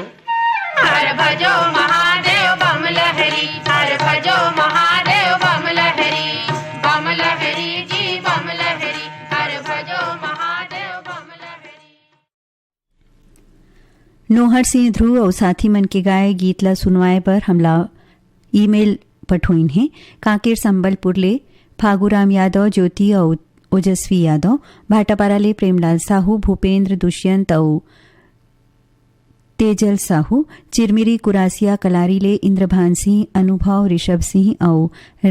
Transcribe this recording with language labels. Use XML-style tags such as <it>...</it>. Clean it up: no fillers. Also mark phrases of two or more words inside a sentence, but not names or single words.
<hne>हर भजो महादेव बम लहरी, हर भजो महादेव बम लहरी, बम लहरी जी बम लहरी, हर भजो महादेव बम लहरी। नोहर सिंह ध्रुव और साथी मन के गाए गीत ला सुनवाए पर हमला ईमेल पठोइन है। कांकेर संबलपुर ले फागुराम यादव, ज्योति और ओजस्वी यादव, भाटापारा ले प्रेमलाल साहू, भूपेंद्र, दुष्यंत और तेजल साहू, चिरमिरी कुरासिया कलारी ले इंद्रभान सिंह, अनुभव, ऋषभ सिंह और</hne>